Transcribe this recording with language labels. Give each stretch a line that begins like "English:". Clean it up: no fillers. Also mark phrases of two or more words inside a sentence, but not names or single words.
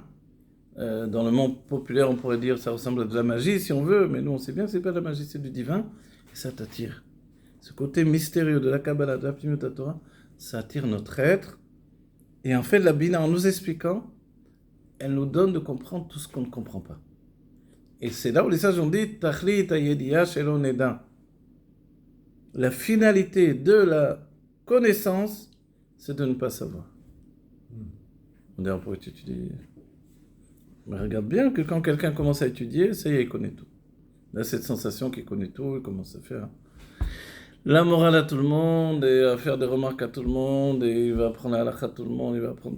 French: Dans le monde populaire, on pourrait dire ça ressemble à de la magie si on veut, mais nous on sait bien que c'est pas de la magie, c'est du divin, et ça t'attire. Ce côté mystérieux de la Kabbalah, de la
Hebrew: פנימיות תורה,
French: ça attire notre être, et en fait la Bina, en nous expliquant, elle nous donne de comprendre tout ce qu'on ne comprend pas. Et c'est là où les sages ont dit
Hebrew: תכלית הידיעה שלא נדע.
French: La finalité de la connaissance, c'est de ne pas savoir. On dirait pour étudier. Mais regarde bien que quand quelqu'un commence à étudier, ça y est, il connaît tout. Il a cette sensation qu'il connaît tout, il commence à faire la morale à tout le monde, et à faire des remarques à tout le monde, et il va apprendre la halakha à tout le monde, il va apprendre...